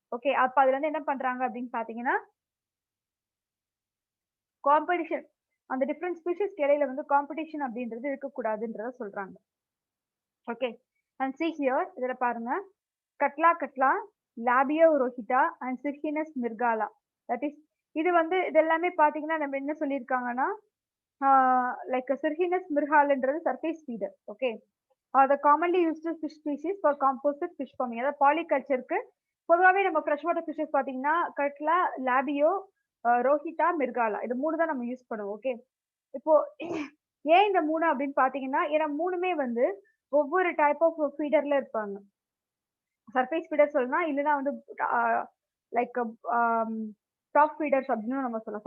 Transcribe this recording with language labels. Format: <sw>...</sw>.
<ta>Okay, அப்ப அதுல இருந்து என்ன பண்றாங்க அப்படின்னு பாத்தீங்கன்னா காம்படிஷன் அந்த டிஃபரெண்ட் ஸ்பீஷிஸ்க்கு இடையில வந்து காம்படிஷன் அப்படின்றது இருக்கக்கூடாதுன்றத சொல்றாங்க. ஓகே, அண்ட்</ta> <en>see here</en> <ta>இதுல பாருங்க, கட்லா, லாபியோ ரோஹிட்டா அண்ட் சிர்ஹினஸ் மிர்காலா. தட் இஸ் இது வந்து இது எல்லாமே பாத்தீங்கன்னா நம்ம என்ன சொல்லியிருக்காங்கன்னா like சிர்ஹினஸ் மிர்கால்ன்றது surface feeder.</ta> <en>Okay, the commonly used fish species for composite fish farming.</en> <ta>அதாவது பாலிகல்ச்சருக்கு பொதுவாகவே நம்ம ஃப்ரெஷ் வாட்டர் ஃபிஷஸ் பார்த்தீங்கன்னா கட்லா, லாபியோ, ரோஹிட்டா, மிர்காலா இது 3 தான் நம்ம யூஸ் பண்ணுவோம். ஓகே, இப்போ ஏன் இந்த 3 அப்படின்னு பார்த்தீங்கன்னா ஏன்னா 3மே வந்து ஒவ்வொரு டைப் ஆஃப் ஃபீடர்ல இருப்பாங்க. சர்ஃபேஸ் ஃபீடர் சொல்லலாம், இல்லைன்னா வந்து லைக் டாப் ஃபீடர்ஸ் அப்படின்னு நம்ம சொல்லலாம்.</ta>